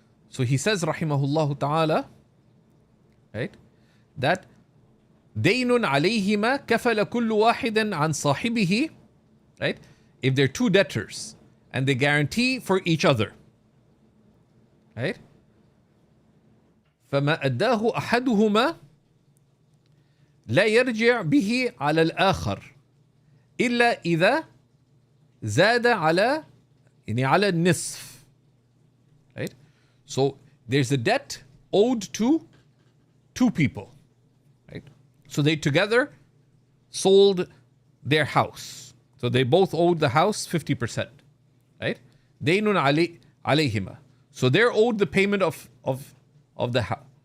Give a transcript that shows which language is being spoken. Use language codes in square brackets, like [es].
[en] So he says, [ar] rahimahullah ta'ala, [en] right, that [ar] دين عليهما كفل كل واحد عن صاحبه, [en] right? If they're two debtors and they guarantee for each other, right? [ar] فما أداه أحدهما لا يرجع به على الآخر إلا إذا زاد على النصف, [en] right? So there's a debt owed to two people, right? So they together sold their house. So they both owed the house 50%, right? [ar] Daynun alayhima. [en] So they're owed the payment of the house.